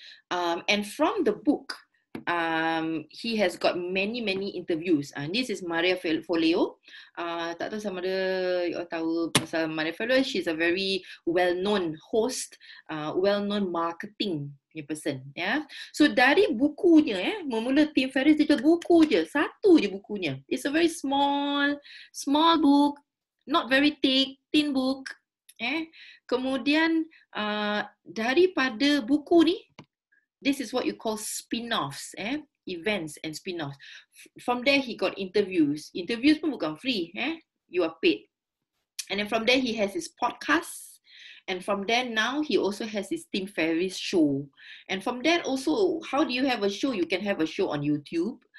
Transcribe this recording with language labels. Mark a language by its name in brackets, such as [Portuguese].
[English] And from the book, he has got many interviews. This is [Malay] Maria Forleo. Tak tahu sama ada you tahu pasal Maria Forleo. [English] She's a very well-known host, well-known marketing punya person. [Malay] So dari bukunya, memula Tim Ferriss dia jual buku je, satu je bukunya. [English] It's a very small book, not very thick, thin book. [Malay] Kemudian daripada buku ni, [English] This is what you call spin-offs, events and spin-offs. From there, he got interviews. Interviews [Malay] pun bukan [English] free, you are paid. And then from there, he has his podcasts. And from there, now he also has his Tim Ferriss show. And from there also, how do you have a show? You can have a show on YouTube.